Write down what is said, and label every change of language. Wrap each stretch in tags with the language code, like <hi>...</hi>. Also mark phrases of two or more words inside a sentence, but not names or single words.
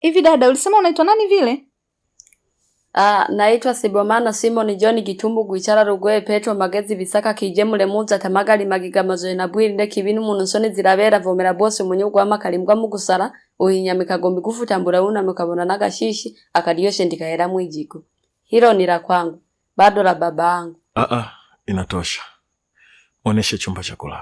<sw>Hivi dada, ulisema unaitwa nani vile? Naitwa Sibomana Simon John Gitumbu Gwichara Rugwe Petro Magezi Bisaka Kijemule Muza Tamagali Magiga Mazoe na Bwirinde Kibinu Munusoni Zirabera Vomera Bose Munyugwa Makalimbwa Mugusara Uhinyamika Gombi Gufutambura una mukabona nagashishi akadiyoshe ndikahera mwijiko. Hilo ni la kwangu. Bado la babangu. Inatosha. Oneshe chumba cha kulala.</sw>